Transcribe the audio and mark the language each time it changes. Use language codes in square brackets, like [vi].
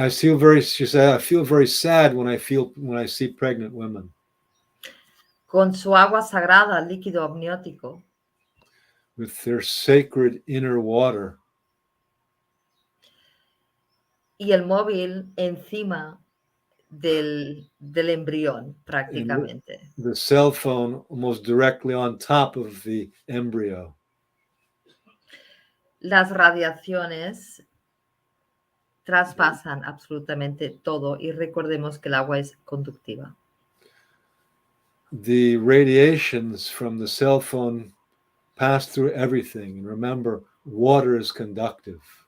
[en] She said, I feel very sad when I see pregnant women. [es] Con su agua sagrada, líquido amniótico. [en] With their sacred inner water. [es] Y el móvil encima del embrión, prácticamente. [en] The cell phone almost directly on top of the embryo. [es] Las radiaciones traspasan absolutamente todo y recordemos que el agua es conductiva. [en] The radiations from the cell phone pass through everything. And remember, water is conductive.